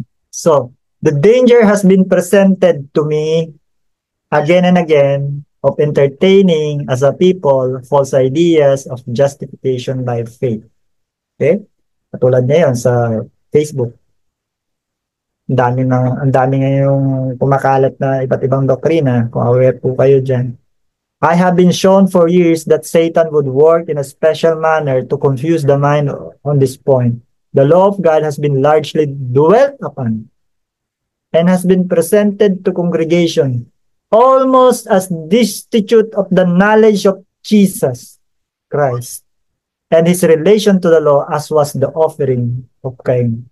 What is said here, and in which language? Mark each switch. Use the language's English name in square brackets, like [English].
[English] So, the danger has been presented to me again and again of entertaining as a people false ideas of justification by faith. [Filipino] Okay? Katulad ngayon sa Facebook. Ang dami ngayong kumakalat na iba't ibang doktrina. Kung aware po kayo dyan. [English] I have been shown for years that Satan would work in a special manner to confuse the mind on this point. The law of God has been largely dwelt upon and has been presented to congregation almost as destitute of the knowledge of Jesus Christ and His relation to the law as was the offering of Cain.